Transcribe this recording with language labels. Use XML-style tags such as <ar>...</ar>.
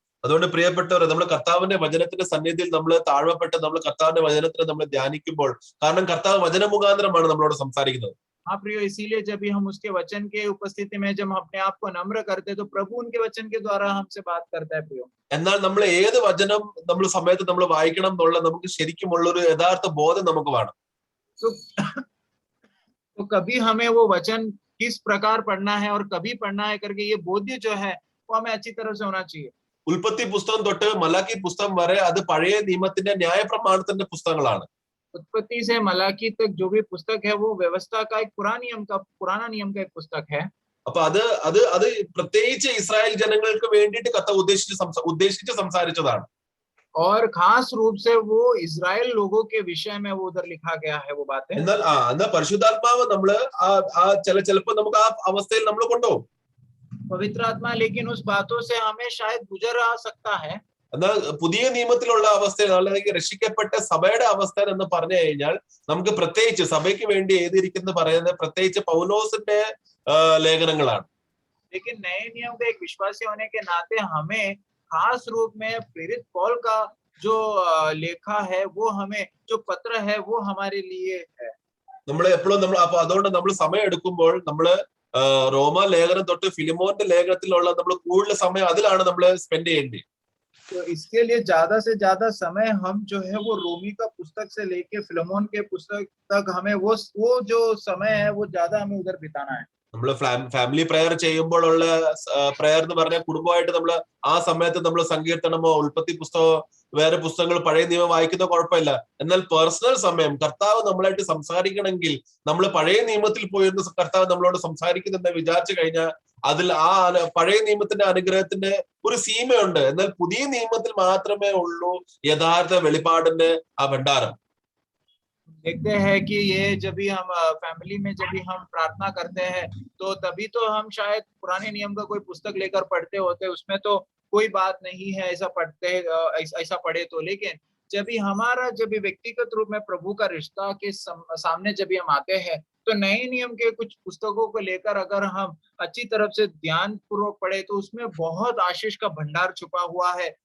<ml>അതുകൊണ്ട് പ്രിയപ്പെട്ടവരെ, നമ്മൾ കർത്താവിന്റെ വചനത്തിന്റെ സന്നിധിയിൽ നമ്മൾ താഴ്വപ്പെട്ട് നമ്മൾ കർത്താവിന്റെ വചനത്തിന് നമ്മൾ ധ്യാനിക്കുമ്പോൾ, കാരണം കർത്താവ് വചന മുഖാന്തരമാണ് നമ്മളോട് സംസാരിക്കുന്നത്.</ml> <hi>हाँ प्रियो, इसीलिए जब भी हम उसके वचन के उपस्थिति में जब हम अपने आप को नम्र करते हैं तो प्रभु उनके वचन के द्वारा हमसे बात करता है प्रियो।</hi> <ml>എന്നാൽ നമ്മൾ ഏത് വചനം നമ്മൾ സമയത്ത് നമ്മൾ വായിക്കണം എന്നുള്ള നമുക്ക് ശരിക്കുമുള്ള ഒരു യഥാർത്ഥ ബോധം നമുക്ക് വേണം.</ml> <hi>तो कभी हमें वो वचन किस प्रकार पढ़ना है और कभी पढ़ना है करके ये बोध्य जो है वो हमें अच्छी तरह से होना चाहिए।</hi> <ml>ഉൽപ്പത്തി പുസ്തകം തൊട്ട് മലാക്കി പുസ്തകം വരെ അത് പഴയ നിയമത്തിന്റെ ന്യായ പ്രമാണത്തിന്റെ പുസ്തകങ്ങളാണ്.</ml> <hi>उत्पत्ति से मलाकी तक जो भी पुस्तक है वो व्यवस्था का एक पुराना नियम का एक पुस्तक है।</hi> <ml>അപ്പൊ അത് പ്രത്യേകിച്ച് ഇസ്രായേൽ ജനങ്ങൾക്ക് വേണ്ടിയിട്ട് കർത്താവ് ഉദ്ദേശിച്ച് സംസാരിച്ചതാണ്.</ml> <hi>और खास रूप से वो इजराइल लोगों के विषय में वो उधर लिखा गया है वो बातें।</hi> <ml>എന്നാൽ പരിശുദ്ധാത്മാവ് നമ്മള് ചിലപ്പോ നമുക്ക് ആ അവസ്ഥയിൽ നമ്മൾ കൊണ്ടുപോകും.</ml> <hi>पवित्र आत्मा लेकिन उस बातों से हमें शायद गुजर आ सकता है।</hi> <ml>എന്നാൽ പുതിയ നിയമത്തിലുള്ള അവസ്ഥ അല്ലെങ്കിൽ രക്ഷിക്കപ്പെട്ട സഭയുടെ അവസ്ഥ എന്ന് പറഞ്ഞു കഴിഞ്ഞാൽ നമുക്ക് പ്രത്യേകിച്ച് സഭയ്ക്ക് വേണ്ടി എഴുതിയിരിക്കുന്ന പറയുന്നത് പ്രത്യേകിച്ച് പൗലോസിന്റെ ലേഖനങ്ങളാണ്.</ml> <hi>लेकिन नए नियम का एक विश्वासी होने के नाते हमें खास रूप में प्रेरित पौल का जो लेखा है वो हमें जो पत्र है वो हमारे लिए है।</hi> <ml>നമ്മൾ എപ്പോഴും അപ്പൊ അതുകൊണ്ട് നമ്മൾ സമയം എടുക്കുമ്പോൾ നമ്മള് റോമ ലേഖനം തൊട്ട് ഫിലിമോന്റെ ലേഖനത്തിലുള്ള നമ്മൾ കൂടുതൽ സമയം അതിലാണ് നമ്മൾ സ്പെൻഡ് ചെയ്യേണ്ടത്.</ml> <hi>तो इसके लिए ज्यादा से ज्यादा समय हम जो है वो रोमी का पुस्तक से लेके फिलेमोन के पुस्तक तक हमें वो जो समय है वो ज्यादा हमें उधर बिताना है।</hi> <ml>നമ്മൾ ഫാമിലി പ്രെയർ ചെയ്യുമ്പോഴുള്ള പ്രെയർ എന്ന് പറഞ്ഞാൽ കുടുംബമായിട്ട് നമ്മൾ ആ സമയത്ത് നമ്മൾ സങ്കീർത്തനമോ ഉൽപ്പത്തി പുസ്തകമോ വേറെ പുസ്തകങ്ങൾ പഴയ നിയമം വായിക്കുന്ന കുഴപ്പമില്ല. എന്നാൽ പേഴ്സണൽ സമയം കർത്താവ് നമ്മളായിട്ട് സംസാരിക്കണമെങ്കിൽ നമ്മൾ പഴയ നിയമത്തിൽ പോയിരുന്ന കർത്താവ് നമ്മളോട് സംസാരിക്കുന്നെന്ന് വിചാരിച്ചു കഴിഞ്ഞാൽ അതിൽ ആ പഴയ നിയമത്തിന്റെ അനുഗ്രഹത്തിന്റെ ഒരു സീമയുണ്ട്. എന്നാൽ പുതിയ നിയമത്തിൽ മാത്രമേ ഉള്ളൂ യഥാർത്ഥ വെളിപാടിന്റെ ആ ഭണ്ഡാരം.</ml> <hi>देखते हैं कि ये जब भी हम फैमिली में जब भी हम प्रार्थना करते हैं तो तभी तो हम शायद पुराने नियम का कोई पुस्तक लेकर पढ़ते होते, उसमें तो कोई बात नहीं है ऐसा पढ़े तो। लेकिन जब भी हमारा जब भी व्यक्तिगत रूप में प्रभु का रिश्ता के सामने जब भी हम आते हैं तो नए नियम के कुछ पुस्तकों को लेकर अगर हम अच्छी तरफ से ध्यान पूर्वक पढ़े तो उसमें बहुत आशीष का भंडार छुपा हुआ है</hi>